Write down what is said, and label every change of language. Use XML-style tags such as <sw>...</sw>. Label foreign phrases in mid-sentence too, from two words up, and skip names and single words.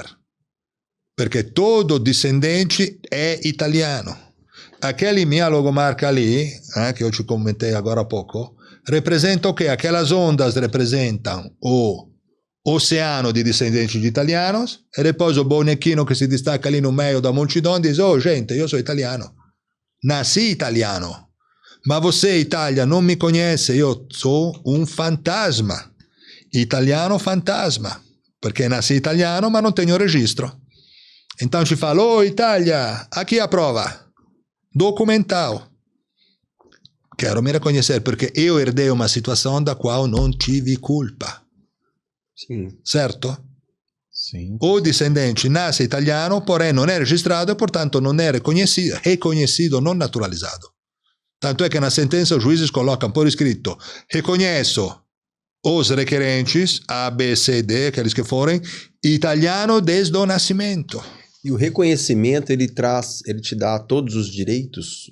<pt>Porque todo discendente é italiano. Aquele minha logomarca ali, que eu te comentei agora há pouco, representa o quê? Aquelas ondas representam o oceano de descendentes de italianos, e depois o bonequino que se destaca ali no meio da multidão diz, gente,</pt> <it>io sono italiano, nasci italiano, ma você, Itália, non mi conhece, io sono un fantasma, italiano fantasma, perché nasci italiano ma non</it> <pt>tenho registro. Então ci fala, Itália, aqui a prova, documental. Quero me reconhecer, porque eu herdei uma situação da qual não tive culpa. Sim. Certo? Sim. O discendente nasce italiano, porém</pt> <it>non è registrato</it> <pt>e, portanto,</pt> <it>non è</it> <pt>reconhecido, non naturalizado. Tanto é que na sentença os juízes colocam por escrito, reconheço os requerentes, A, B, C, D, aqueles que forem, italiano desde o nascimento. E o reconhecimento, ele te dá todos os direitos?</pt>